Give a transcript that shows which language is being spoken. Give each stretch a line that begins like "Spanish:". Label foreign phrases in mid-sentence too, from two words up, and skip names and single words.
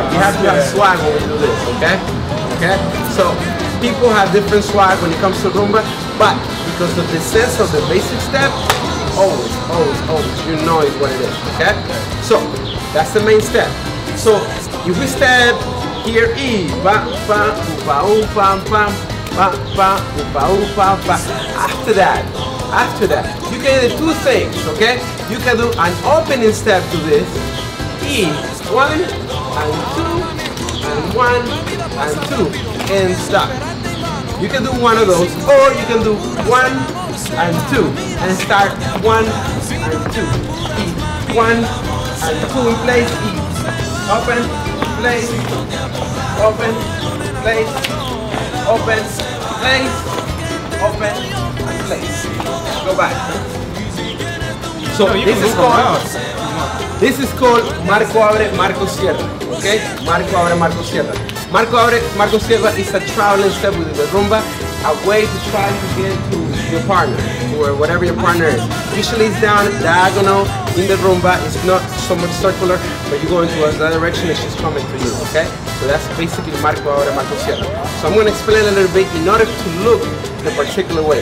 English: You have to have swag when we do this, okay? Okay? So people have different swag when it comes to rumba, but because of the sense of the basic step, always, you know it's what it is, okay? So that's the main step. So if we step here, E, ba, ba, upa, upa, pam, ba, ba, upa, upa, ba. After that, you can do two things, okay? You can do an opening step to this, E, 1 and 2, and 1 and 2, and stop. You can do one of those, or you can do 1 and 2, and start 1 and 2, E, 1 and 2 in place, E, open, place, open, place, open, place, open, place. Go back. So this is called Marco Abre, Marco Cierra. Okay? Marco Abre, Marco Cierra. Marco Abre, Marco Cierra is a traveling step within the rumba, a way to try to get to your partner, or whatever your partner is. Usually it's down diagonal in the rumba. It's not so much circular, but you go into another direction and she's coming to you, okay? So that's basically Marco Abre, Marco Cierra. So I'm going to explain a little bit in order to look the particular way.